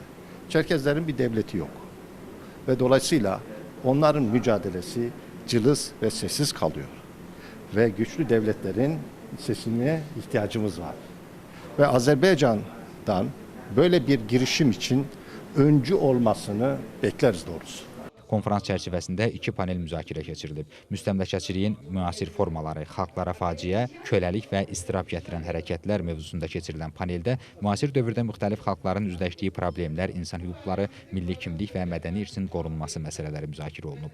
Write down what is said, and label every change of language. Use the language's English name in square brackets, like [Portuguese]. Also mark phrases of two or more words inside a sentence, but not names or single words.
[Turkish] Çerkezlerin bir devleti yok. Ve dolayısıyla onların mücadelesi cılız ve sessiz kalıyor. Ve güçlü devletlerin sesine ihtiyacımız var. Ve Azerbaycan'dan böyle bir girişim için öncü olmasını bekleriz doğrusu. [Azerbaijani] Konferans çərçivəsində 2 panel müzakirə keçirilib. Müstəmləkəçiliyin müasir formaları, xalqlara faciə, köləlik və istirab gətirən hərəkətlər mövzusunda keçirilən paneldə müasir dövrdə müxtəlif xalqların üzləşdiyi problemlər, insan hüquqları, milli kimlik və mədəni irsin qorunması məsələləri müzakirə olunub.